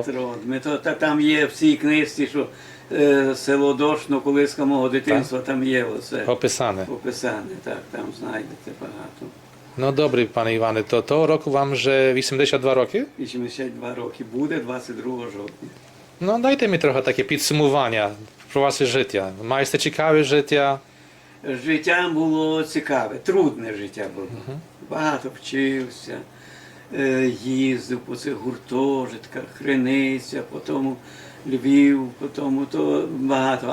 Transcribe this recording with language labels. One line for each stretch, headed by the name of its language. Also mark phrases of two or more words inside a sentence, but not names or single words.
Ukrainian: Дмитро, там є в цій книжці, що село Дошно, колиска мого дитинства, там є оце. Описане. Описане, так, там знайдете багато. No добре, пане Іване, то того року вам вже 82 роки? 82 роки буде, 22 жовтня.
Slovak: No dajte mi trochę takie podsumowania
Ukrainian: про ваше життя. Маєте цікаве життя? Життя було цікаве, трудне життя було. Багато вчився, їздив по цих гуртожитках, Криниця, потім Львів, потім то багато.